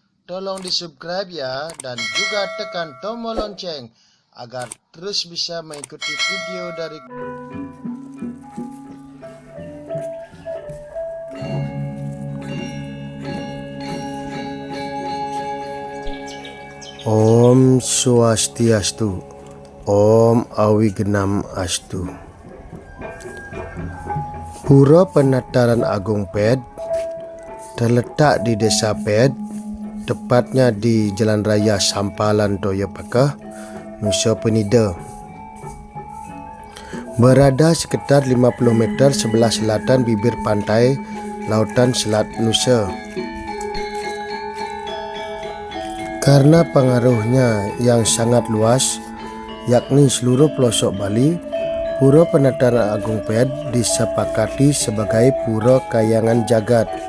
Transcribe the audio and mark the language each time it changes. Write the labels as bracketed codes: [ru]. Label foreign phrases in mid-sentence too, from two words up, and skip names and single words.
[id] tolong di-subscribe ya, dan juga tekan tombol lonceng agar terus bisa mengikuti video dari Om Swastiastu, Om Awigenam Astu. Pura Penataran Agung Ped terletak di Desa Ped, tepatnya di Jalan Raya Sampalan Toyopakah, Nusa Penida. Berada sekitar 50 meter sebelah selatan bibir pantai Lautan Selat Nusa. Karena pengaruhnya yang sangat luas, yakni seluruh pelosok Bali, Pura Penataran Agung Ped disepakati sebagai Pura Kayangan Jagat.